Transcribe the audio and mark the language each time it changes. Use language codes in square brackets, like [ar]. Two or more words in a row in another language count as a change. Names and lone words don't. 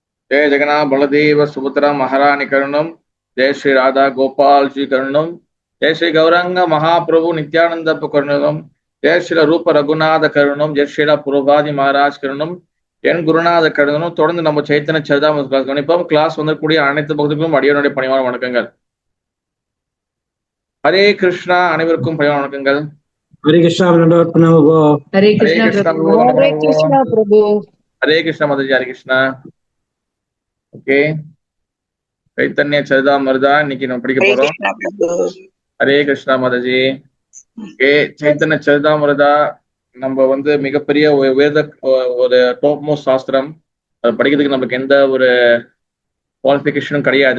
[sa] जय जगन्नाथ बलदेव सुभद्रा महारानी करुणम। जय श्री राधा गोपाल जी करुणम। जय श्री गौरंग महाप्रभु नित्यानंद करुणम। जय श्री रूप रघुनाथ करुणम। जय श्री पुरभाதி महाराज கருணம். என் குருநாத கருணம். [ta] தொடர்ந்து நம்ம சைத்தன்ய சரிதாமிரத கிளாஸ் கவனிப்போம். கிளாஸ் வந்தக்கூடிய அனைத்து பக்தர்களுக்கும் அடியோனுடைய பணிவான வணக்கங்கள். ஹரே கிருஷ்ணா. அனைவருக்கும் பணிவான வணக்கங்கள். [hi] हरे कृष्णा हरे कृष्णा प्रभु। हरे कृष्णा माताजी. हरे कृष्णा. [ta] ஓகே, சைத்தன்ய சரிதாமிரதா இன்னைக்கு நம்ம படிக்க போறோம். ஹரே கிருஷ்ணா மாதாஜி. ஓகே, சைத்தன்ய சரிதாமிரதா நம்ம மிகப்பெரிய வேத ஒரு [en] top most [ta] சாஸ்திரம். அது படிக்கிறதுக்கு நமக்கு எந்த ஒரு குவாலிஃபிகேஷனும் கிடையாது.